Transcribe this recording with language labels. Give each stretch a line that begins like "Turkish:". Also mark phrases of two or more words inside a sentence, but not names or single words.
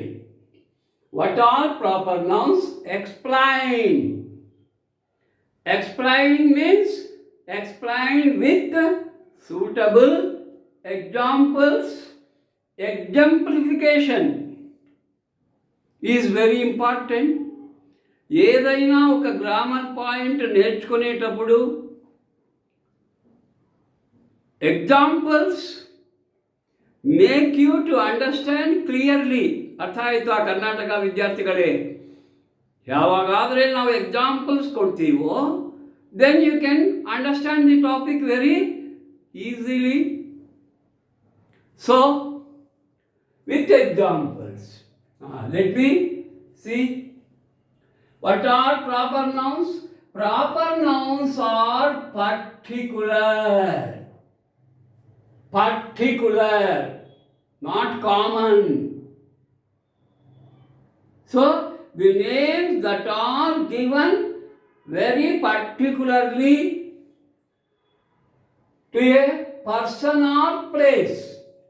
English: What are proper nouns? Explain. Explain means explain with suitable examples. Exemplification is very important.
Telugu: ఏదైనా ఒక గ్రామర్ పాయింట్ నేర్చుకునేటప్పుడు
English: examples make you to understand clearly.
Kannada: ಅರ್ಥ ಆಯಿತು ಆ ಕರ್ನಾಟಕ ವಿದ್ಯಾರ್ಥಿಗಳೇ? ಯಾವಾಗಾದರೆ ನಾವು ಎಕ್ಸಾಂಪಲ್ಸ್ ಕೊಡ್ತೀವೋ
English: then you can understand the topic very easily. so with examples let me see. What are proper nouns? Proper nouns are particular. Particular, not common. So, the names that are given very particularly to a person or place.